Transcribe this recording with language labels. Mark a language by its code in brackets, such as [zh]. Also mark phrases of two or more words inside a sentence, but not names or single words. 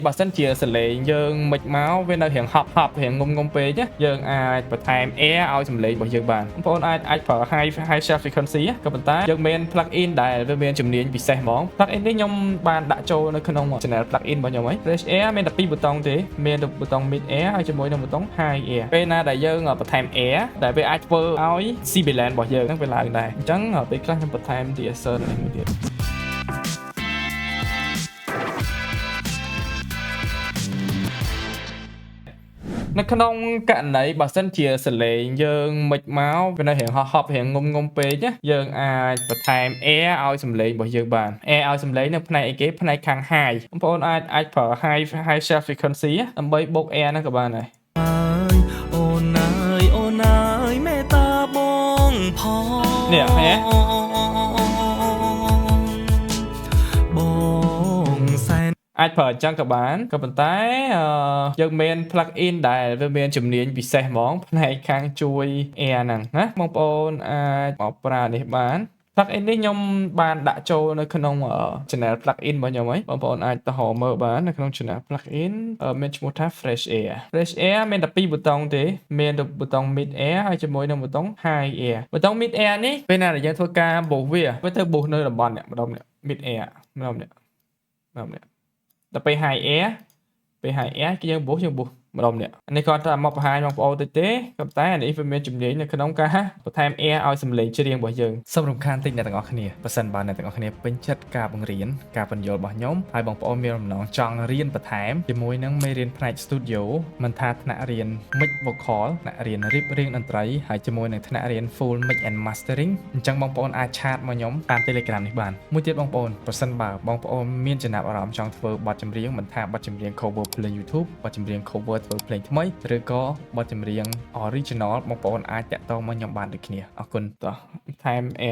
[km] បើសិនជាសលេងយើងមិនមកវានៅរៀងហប់រៀងងុំពេកយើងអាចបន្ថែម air ឲ្យសំឡេងរបស់យើងបានបងប្អូនអាចប្រើ [en] high shelf frequency [km] ក៏ប៉ុន្តែយើងមាន [en] plug in [km] ដែលវាមានជំនាញពិសេសហ្មង [en] plug in [km] នេះខ្ញុំបានដាក់ចូលនៅក្នុង [en] channel plug in [km] របស់ខ្ញុំហើយ [en] fresh air [km] មានតែ2ប៊ូតុងទេមានតែប៊ូតុង [en] mid air [km] ហើយជាមួយនឹងប៊ូតុង [en] high air [km] ពេលណាដែលយើងបន្ថែម air ដែលវាអាចធ្វើឲ្យ sibilant របស់យើងហ្នឹងវាឡើងដែរអញ្ចឹងពេលខ្លះខ្ញុំបន្ថែម de-esser នេះមួយទៀត នៅក្នុងករណីបើសិនជាសលេងយើងមិនមកវានៅរៀងហប់រៀងងុំពេកយើងអាចបន្ថែម air ឲ្យសំឡេងរបស់យើងបាន air ឲ្យសំឡេងនៅផ្នែកអីគេផ្នែកខាង high បងប្អូនអាចប្រើ [en] high shelf frequency [km] ដើម្បីបូក air ហ្នឹងក៏បានដែរ អូនអើយមេត្តាបងផង នេះហ៎ បងសែន អាចប្រើអញ្ចឹងក៏បានក៏ប៉ុន្តែយើងមាន [en] plug in [km] ដែលវាមានជំនាញពិសេសហ្មងផ្នែកខាងជួយ air ហ្នឹងណាបងប្អូនអាចមកប្រើនេះបាន [en] plug in [km] នេះខ្ញុំបានដាក់ចូលនៅក្នុង [en] channel plug in [km] របស់ខ្ញុំហើយបងប្អូនអាចទៅមើលបាននៅក្នុង [en] channel plug in [km] មានឈ្មោះថា fresh air មានតែ2ប៊ូតុងទេមានតែប៊ូតុង [en] mid air [km] ហើយជាមួយនឹងប៊ូតុង [en] high air [km] ប៊ូតុង [en] mid air [km] នេះពេលណាដែលយើងធ្វើការបូសវាទៅបូសនៅតំបន់នេះម្ដុំនេះ [en] mid air [km] ម្ដុំនេះដល់ពេល [en] high air [km] គឺយើងបូសម្ដុំនេះ នេះគាត់ថាមកបង្ហាញបងប្អូនតិចទេក៏តែនេះវាមានជំនាញនៅក្នុងការបន្ថែម air ឲ្យសំឡេងច្រៀងរបស់យើងសូមរំខានតិចអ្នកទាំងអស់គ្នាបើសិនបើអ្នកទាំងអស់ គ្នាពេញចិត្តការបង្រៀនការបញ្យល់របស់ខ្ញុំហើយបងប្អូនមានបំណងចង់រៀនបន្ថែមជាមួយនឹងមេរៀនផ្នែក studio មិនថាថ្នាក់រៀន [en] mix vocal [km] ថ្នាក់រៀនរៀបរៀងតន្ត្រីហើយជាមួយនឹងថ្នាក់រៀន [en] full mix and mastering [km] អញ្ចឹងបងប្អូនអាចឆាតមកខ្ញុំតាម Telegram នេះបានមួយទៀតបងប្អូនប្រសិនបើបងប្អូនមានចំណាប់អារម្មណ៍ចង់ធ្វើបទចម្រៀងមិនថាបទចម្រៀង cover ភ្លេង YouTube បទចម្រៀង cover ធ្វើភ្លេងថ្មីឬក៏បទចម្រៀង original បងប្អូនអាចតាក់ទងមកខ្ញុំបានដូចគ្នាអរគុណតោះថែម air